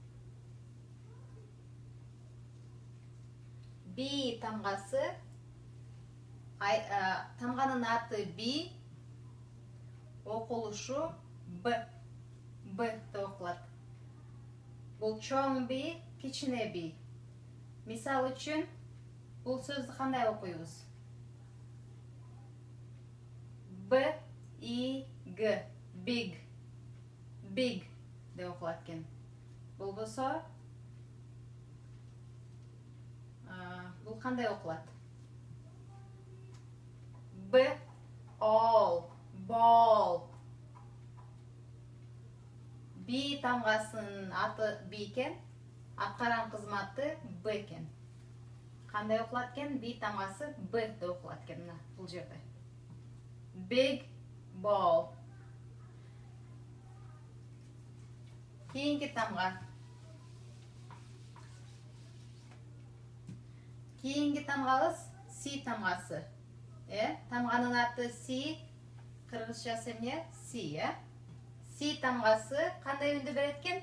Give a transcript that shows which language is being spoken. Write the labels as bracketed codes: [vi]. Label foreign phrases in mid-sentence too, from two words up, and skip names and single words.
[ky] B тамгасы тамганын аты B, окулушу Б деп окулат. Бул чоң B, кичине B. Мисал үчүн бул сөздү кандай окуйбуз? [en] B, I, G. Big. [ky] Big деп окулат экен. Болбосо бул кандай окулат? [en] B, all. Ball. [ky] B тамгасынын аты B экен. аткарган кызматы Б экен. Кандай окулат экен? B тамгасы Б деп окулат экен мына бул жерде. [en] Big ball. [ky] Кийинки тамга. Кийинки тамгабыз C тамгасы. Тамганын аты C, кыргызчасы эмне? C, C тамгасы кандай үндү берет экен?